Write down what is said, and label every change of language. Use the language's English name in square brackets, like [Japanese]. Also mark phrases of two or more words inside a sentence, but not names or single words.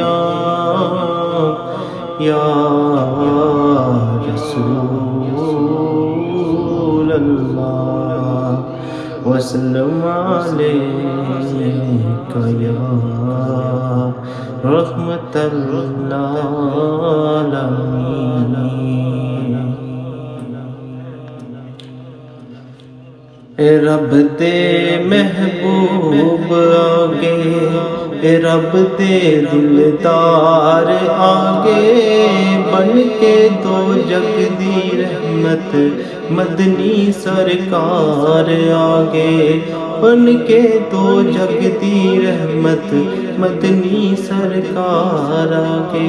[Arabic] يا رسول الله وسلم عليك يا رحمة العالمين. [Punjabi] اے رب دے محبوب آگے، اے رب دے دلدار آگے، بن کے دو جگ دی رحمت مدنی سرکار آگے، بن کے دو جگ دی رحمت مدنی سرکار آگے.